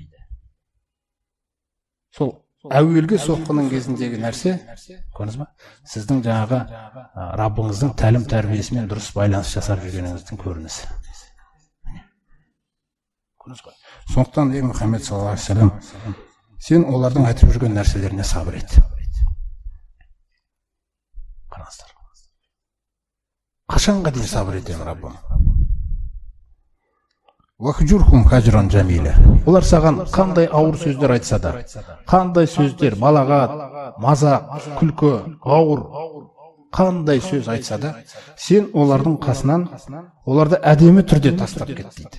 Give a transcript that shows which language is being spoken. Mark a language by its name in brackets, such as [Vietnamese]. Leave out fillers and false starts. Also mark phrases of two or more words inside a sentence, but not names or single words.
[Kazakh] Сол әуелгі соққының кезіндегі нәрсе, көрдіңіз ба? Сіздің жаңағы Раббыңыздың тәлім тәрбиесімен дұрыс байланыс жасап жүргеніңіздің көрінісі. [Arabic] Сондықтан محمد صلى الله عليه وسلم, [Kazakh] сен олардың айтып жүрген нәрселеріне сабыр ет. Қараңыздар. Қашанға дейін сабыр етемін Раббым? [Arabic] واهجرهم هجرا جميلا. [Kazakh] Олар саған қандай ауыр сөздер айтса да, қандай сөздер, балағат, мазақ, күлкі, ауыр, қандай сөз айтса да, сен олардың қасынан оларды әдемі түрде тастап кет дейді.